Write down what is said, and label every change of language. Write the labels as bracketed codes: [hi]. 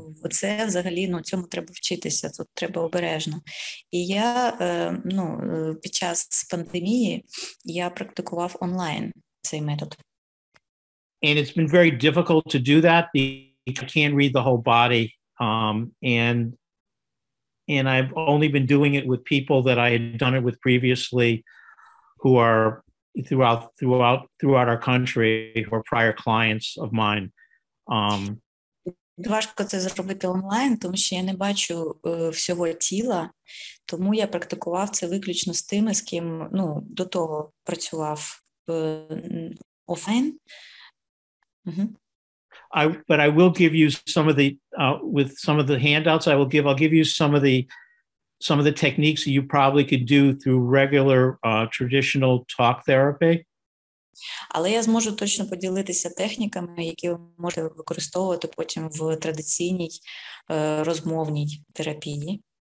[uk] Це взагалі, цьому треба вчитися, тут треба обережно. І я, під час пандемії, я практикував онлайн цей метод. [en] And it's been very difficult to do that because you can't read the whole body. And I've only been doing it with people that I had done it with previously who are throughout our country, who are prior clients of mine. [uk] Важко це зробити онлайн, тому що я не бачу всього тіла, тому я практикував це виключно з тими, з ким, до того працював офлайн. [en] But I will give you some of the with some of the handouts. I'll give you some of the some of the techniques that you probably could do through regular traditional talk therapy. [uk] Але я зможу точно поділитися техніками, які ви можете використовувати потім в традиційній розмовній терапії.